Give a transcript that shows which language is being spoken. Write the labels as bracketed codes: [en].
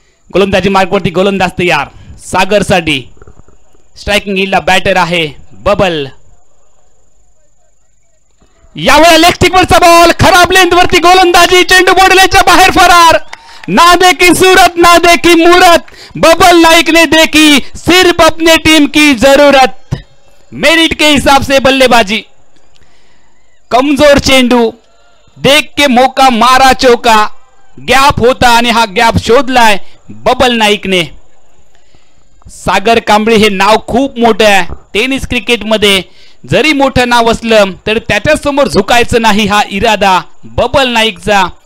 [mr] गोलंदाजी मार्गवरती गोलंदाज तयार. सागरसाठी स्ट्रायकिंग हिलला बॅटर आहे बबल. यावेळेला लेग बॉल खराब लेंथ वरती गोलंदाजी, चेंडू बोडल्याच्या बाहेर फरार. [hi] ना देखी सूरत ना देखी मूरत, बबल नाइक ने देखी सिर्फ अपने टीम की जरूरत. मेरिट के हिसाब से बल्लेबाजी. कमजोर चेंडू देख के मौका मारा चौका. [mr] गॅप होता आणि हा गॅप शोधलाय बबल नाईकने. सागर कांबळे हे नाव खूप मोठं आहे टेनिस क्रिकेटमध्ये. जरी मोठं नाव असलं तर त्याच्या समोर झुकायचं नाही हा इरादा बबल नाईकचा.